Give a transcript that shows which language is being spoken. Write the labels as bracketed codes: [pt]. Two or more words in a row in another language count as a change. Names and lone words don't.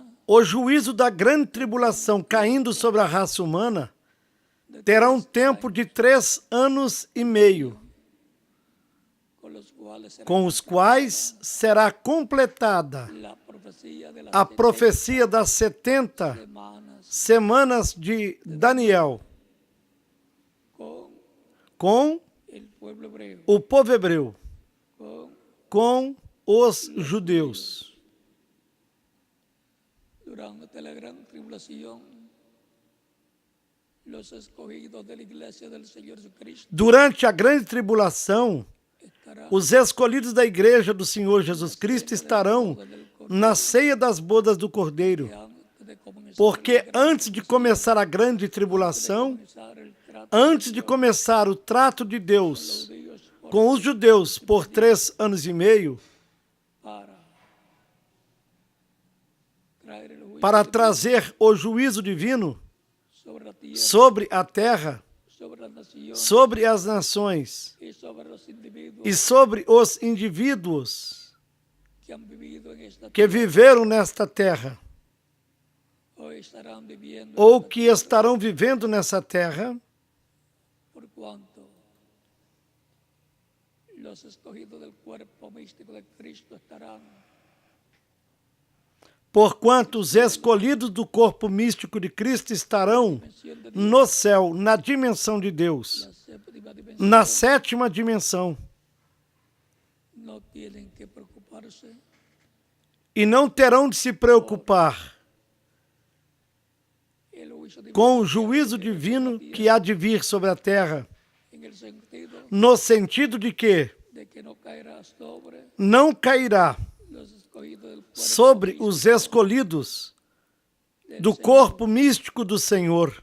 [pt] O juízo da grande tribulação caindo sobre a raça humana terá um tempo de 3 anos e meio, [es] con los cuales será [pt] com os quais será completada [es] la profecía de las [pt] a profecia das 70 [es] semanas [pt] semanas de Daniel [es] con [pt] com [es] el pueblo hebreo, [pt] o povo hebreu, [es] con [pt] com os judeus. [es] durante la gran tribulación, los escogidos de la iglesia del Señor Jesucristo [pt] Durante a grande tribulação, [es] estarán [pt] os escolhidos da igreja do Senhor Jesus Cristo estarão na ceia das bodas do Cordeiro, [es] antes de comenzar [pt] porque antes de começar a grande tribulação, [es] el trato [pt] antes de começar o trato de Deus [es] de Dios por- [pt] com os judeus por 3 anos e meio, [es] para traer el juicio [pt] para trazer o juízo divino [es] sobre la tierra, [pt] sobre a terra, [es] sobre las naciones [pt] sobre as nações [es] y sobre los individuos [pt] e sobre os indivíduos [es] que han vivido en esta [pt] que [es] tierra [pt] viveram nesta terra [es] o estarán viviendo en [pt] ou [es] esta [pt] que estarão vivendo nessa terra, [es] por cuanto los escogidos del cuerpo místico de Cristo estarán [pt] porquanto os escolhidos do corpo místico de Cristo estarão [es] mención de Dios, [pt] no céu, na dimensão de Deus, [es] la séptima dimensión, [pt] na 7ª dimensão, [es] no tienen que preocuparse [pt] e não terão de se preocupar [es] el juicio divino [pt] com o juízo divino que há de vir sobre a terra, [es] en el sentido [pt] no sentido de que [es] de que no caerá sobre [pt] não cairá [es] los escogidos del cuerpo [pt] sobre os escolhidos [es] del [pt] do [es] Señor, [pt] corpo místico do Senhor,